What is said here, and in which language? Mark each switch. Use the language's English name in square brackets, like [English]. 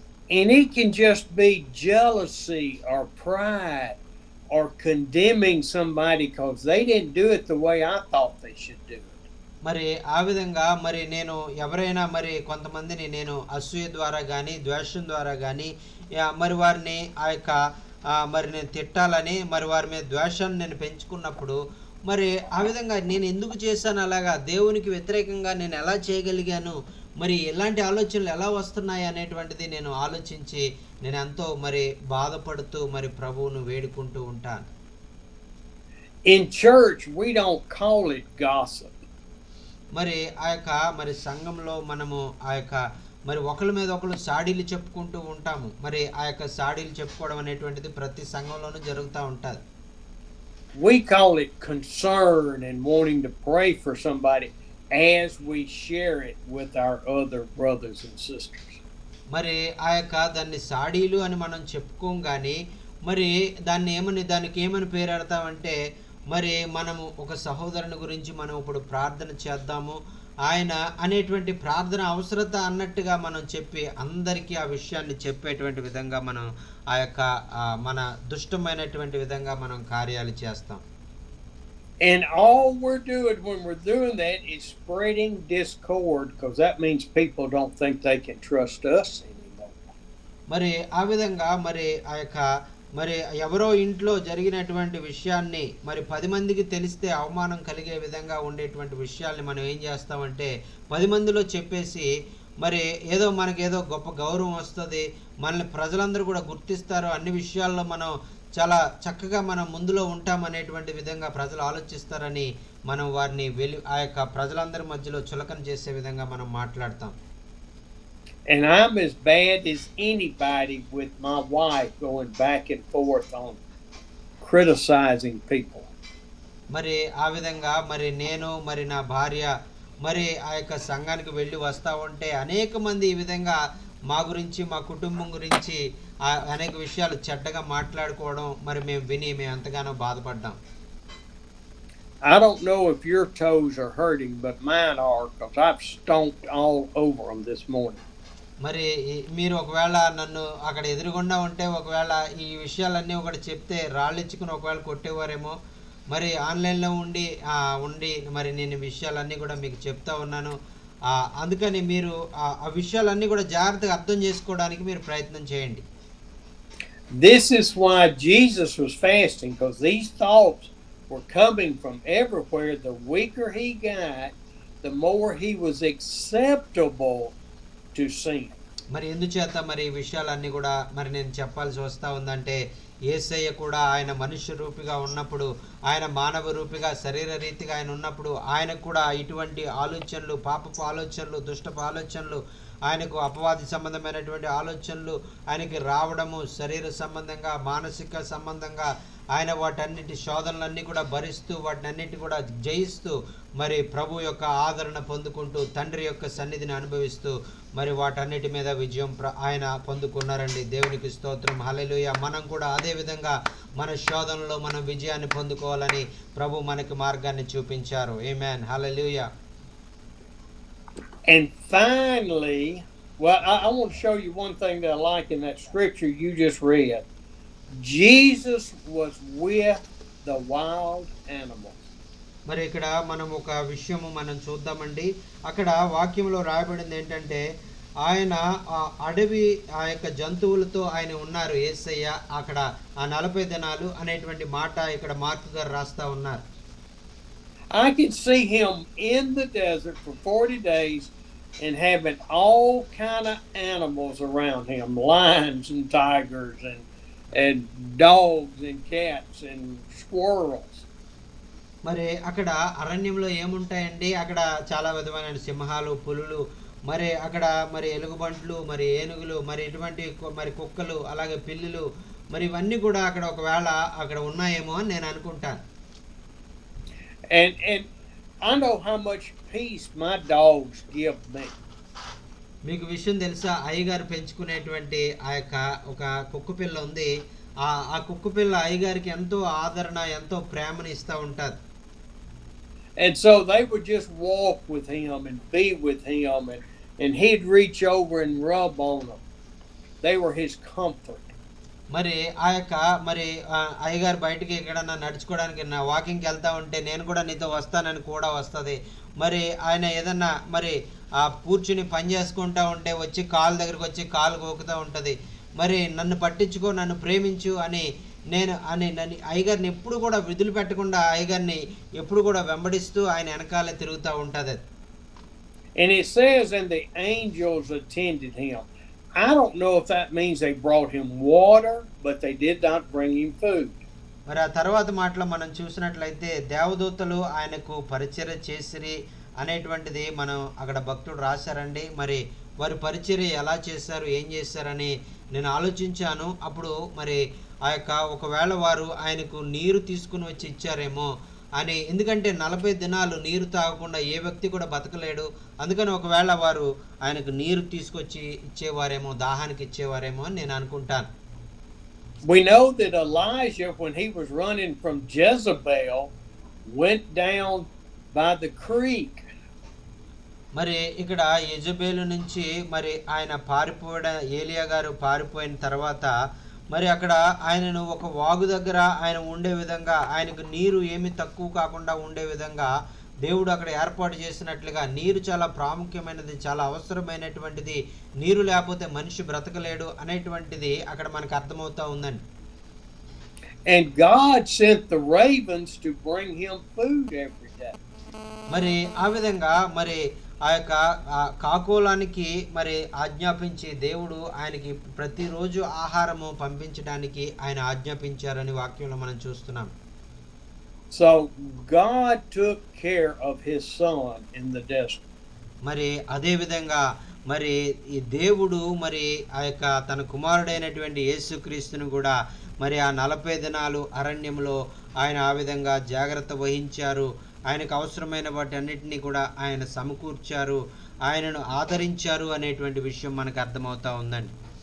[English] And it can just be jealousy or pride or condemning somebody because they didn't do it the way I thought they should do it. [Telugu] మరి ఆ విధంగా మరి నేను ఎవరైనా మరి కొంతమందిని నేను అసూయ ద్వారా కానీ ద్వేషం ద్వారా కానీ మరి వారిని ఆ యొక్క మరి నేను తిట్టాలని మరి వారి మీద ద్వేషాన్ని నేను పెంచుకున్నప్పుడు మరి ఆ విధంగా నేను ఎందుకు చేశాను అలాగా, దేవునికి వ్యతిరేకంగా నేను ఎలా చేయగలిగాను, మరి ఎలాంటి ఆలోచనలు ఎలా వస్తున్నాయి అనేటువంటిది నేను ఆలోచించి నేను ఎంతో మరి బాధపడుతూ మరి ప్రభువును వేడుకుంటూ ఉంటాను. [English] In church we don't call it gossip. [Telugu] మరి ఆ యొక్క మరి సంఘంలో మనము ఆ యొక్క మరి ఒకరి మీద ఒకరు సాడీలు చెప్పుకుంటూ ఉంటాము. మరి ఆ యొక్క సాడీలు చెప్పుకోవడం అనేటువంటిది ప్రతి సంఘంలోనూ జరుగుతూ ఉంటుంది. [English] We call it concern and wanting to pray for somebody as we share it with our other brothers and sisters. [Telugu] మరి ఆ యొక్క దాన్ని సాడీలు అని మనం చెప్పుకోం కానీ మరి దానికి ఏమని పేరెడతామంటే మరి మనము ఒక సహోదరుని గురించి మనం ఇప్పుడు ప్రార్థన చేద్దాము ఆయన అనేటువంటి ప్రార్థన అవసరత అన్నట్టుగా మనం చెప్పి అందరికీ ఆ విషయాన్ని చెప్పేటువంటి విధంగా మనం ఆ యొక్క మన దుష్టమైనటువంటి విధంగా మనం కార్యాలు చేస్తాం. [English] And all we're doing when we're doing that is spreading discord, because that means people don't think they can trust us anymore. [Telugu] మరి ఆ విధంగా మరి ఆ యొక్క మరి ఎవరో ఇంట్లో జరిగినటువంటి విషయాన్ని మరి 10 మందికి తెలిస్తే అవమానం కలిగే విధంగా ఉండేటువంటి విషయాల్ని మనం ఏం చేస్తామంటే 10 మందిలో చెప్పేసి మరి ఏదో మనకేదో గొప్ప గౌరవం వస్తుంది, మనల్ని ప్రజలందరూ కూడా గుర్తిస్తారు, అన్ని విషయాల్లో మనం చాలా చక్కగా మనం ముందులో ఉంటాం అనేటువంటి విధంగా ప్రజలు ఆలోచిస్తారని మనం వారిని ఆ యొక్క ప్రజలందరి మధ్యలో చులకన చేసే విధంగా మనం మాట్లాడతాం. [English] And I'm as bad as anybody with my wife going back and forth on criticizing people. [Telugu] మరి ఆ విధంగా మరి నేను మరి నా భార్య మరి ఆ యొక్క సంఘానికి వెళ్ళి వస్తూ ఉంటే అనేక మంది ఈ విధంగా మా గురించి మా కుటుంబం గురించి అనేక విషయాలు చెడ్డగా మాట్లాడుకోవడం మరి మేము విని మేము ఎంతగానో బాధపడ్డాం. [English] I don't know if your toes are hurting, but mine are, because I've stomped all over them this morning. [Telugu] మరి మీరు ఒకవేళ నన్ను అక్కడ ఎదురుగుండా ఉంటే ఒకవేళ ఈ విషయాలన్నీ ఒకటి చెప్తే రాళ్ళిచ్చుకుని ఒకవేళ కొట్టేవారేమో. మరి ఆన్లైన్లో ఉండి మరి నేను విషయాలన్నీ కూడా మీకు చెప్తా ఉన్నాను. అందుకని మీరు ఆ విషయాలన్నీ కూడా జాగ్రత్తగా అర్థం చేసుకోవడానికి మీరు ప్రయత్నం చేయండి. [English] This is why Jesus was fasting, because these thoughts were coming from everywhere. The weaker he got, the more he was acceptable to sin. [Telugu] మరి ఎందుచేత మరి ఈ విషయాలన్నీ కూడా మరి నేను చెప్పాల్సి వస్తూ ఉందంటే యేసయ్య కూడా ఆయన మనుష్య రూపిగా ఉన్నప్పుడు, ఆయన మానవ రూపిగా శరీర రీతిగా ఆయన ఉన్నప్పుడు ఆయనకు కూడా ఇటువంటి ఆలోచనలు, పాపపు ఆలోచనలు, దుష్టపు ఆలోచనలు, ఆయనకు అపవాది సంబంధమైనటువంటి ఆలోచనలు ఆయనకి రావడము, శరీర సంబంధంగా మానసిక సంబంధంగా ఆయన వాటన్నిటి శోధనలన్నీ కూడా భరిస్తూ వాటినన్నిటి కూడా జయిస్తూ మరి ప్రభు యొక్క ఆదరణ పొందుకుంటూ తండ్రి యొక్క సన్నిధిని అనుభవిస్తూ మరి వాటన్నిటి మీద విజయం ఆయన పొందుకున్నారండి. దేవునికి స్తోత్రం, హల్లెలూయా. మనం కూడా అదే విధంగా మన శోధనలో మనం విజయాన్ని పొందుకోవాలని ప్రభు మనకి మార్గాన్ని చూపించారు. ఆమేన్, హల్లెలూయా. [English] And finally, well, I want to show you one thing that I like in that scripture you just read. Jesus was with the wild animals. [Telugu] మరి ఇక్కడ మనం ఒక విషయము మనం చూద్దామండి. అక్కడ వాక్యంలో రాయబడింది ఏంటంటే ఆయన ఆ అడవి ఆ యొక్క జంతువులతో ఆయన ఉన్నారు యేసయ్య. అక్కడ ఆ 40 దినాలు అనేటువంటి మాట ఇక్కడ మార్కు గారు రాస్తా ఉన్నారు. [English] I could see him in the desert for 40 days and having all kind of animals around him, lions and tigers and dogs and cats and squirrels. [Telugu] మరి అక్కడ అరణ్యంలో ఏముంటాయండి? అక్కడ చాలా విధమైన సింహాలు, పులులు, మరి అక్కడ మరి ఎలుగుబంట్లు, మరి ఏనుగులు, మరి ఇటువంటి మరి కుక్కలు, అలాగే పిల్లులు, మరి ఇవన్నీ కూడా అక్కడ ఒకవేళ అక్కడ ఉన్నాయేమో అని నేను అనుకుంటాను. [English] And I know how much peace my dogs give me. [Telugu] మీకు విషయం తెలుసా, అయ్యగారు పెంచుకునేటువంటి ఆ యొక్క ఒక కుక్క పిల్ల ఉంది. ఆ కుక్క పిల్ల అయ్యగారికి ఎంతో ఆదరణ, ఎంతో ప్రేమని ఇస్తూ ఉంటుంది. [English] And so they would just walk with him and be with him, and he'd reach over and rub on them. They were his comfort. [Telugu] మరి ఆ యొక్క మరి అయ్యగారు బయటికి ఎక్కడన్నా నడుచుకోవడానికి నా వాకింగ్కి వెళ్తా ఉంటే నేను కూడా నీతో వస్తానని కూడా వస్తుంది. మరి ఆయన ఏదన్నా మరి కూర్చుని పని చేసుకుంటూ ఉంటే వచ్చి కాలు దగ్గరకు వచ్చి కాలు గోకుతూ ఉంటుంది. మరి నన్ను పట్టించుకో, నన్ను ప్రేమించు అని నన్ను అయ్యగారిని ఎప్పుడు కూడా విధులు పెట్టకుండా అయ్యగారిని ఎప్పుడు కూడా వెంబడిస్తూ ఆయన వెనకాలే తిరుగుతూ ఉంటుంది. [English] And it says, and the angels attended him. I don't know if that means they brought him water, but they did not bring him food. [Telugu] మరి ఆ తర్వాత మాటలో మనం చూసినట్లయితే దేవదూతలు ఆయనకు పరిచర్య చేసిరి అనేటువంటిది మనం అక్కడ భక్తుడు రాశారండి. మరి వారి పరిచర్య ఎలా చేశారు, ఏం చేశారని నేను ఆలోచించాను. అప్పుడు మరి ఆ యొక్క ఒకవేళ వారు ఆయనకు నీరు తీసుకుని వచ్చి ఇచ్చారేమో అని, ఎందుకంటే 40 దినాలు నీరు తాగకుండా ఏ వ్యక్తి కూడా బతకలేడు. అందుకని ఒకవేళ వారు ఆయనకు నీరు తీసుకొచ్చి ఇచ్చేవారేమో, దాహానికి ఇచ్చేవారేమో అని నేను అనుకుంటాను. [English] We know that Elijah, when he was running from Jezebel, went down by the creek. [Telugu] మరి ఇక్కడ యెజబేలు నుంచి మరి ఆయన ఏలియా గారు పారిపోయిన తర్వాత మరి అక్కడ ఆయనను ఒక వాగు దగ్గర ఆయన ఉండే విధంగా, ఆయనకు నీరు ఏమి తక్కువ కాకుండా ఉండే విధంగా దేవుడు అక్కడ ఏర్పాటు చేసినట్లుగా, నీరు చాలా ప్రాముఖ్యమైనది, చాలా అవసరమైనటువంటిది, నీరు లేకపోతే మనిషి బ్రతకలేడు అనేటువంటిది అక్కడ మనకు అర్థమవుతా ఉందండి. [English] And God sent the ravens to bring him food every day. [Telugu] మరి ఆ విధంగా మరి ఆ యొక్క కాకోలానికి మరి ఆజ్ఞాపించి దేవుడు ఆయనకి ప్రతిరోజు ఆహారము పంపించడానికి ఆయన ఆజ్ఞాపించారని వాక్యంలో మనం చూస్తున్నాం. [English] So God took care of his son in the desert. [Telugu] మరి అదే విధంగా మరి ఈ దేవుడు మరి ఆ యొక్క తన కుమారుడైనటువంటి యేసుక్రీస్తును కూడా మరి ఆ 40 దినాలు అరణ్యంలో ఆయన ఆ విధంగా జాగ్రత్త వహించారు. ఆయనకు అవసరమైన వాటి అన్నిటినీ కూడా ఆయన సమకూర్చారు, ఆయనను ఆదరించారు అనేటువంటి విషయం మనకు అర్థమవుతా ఉందండి.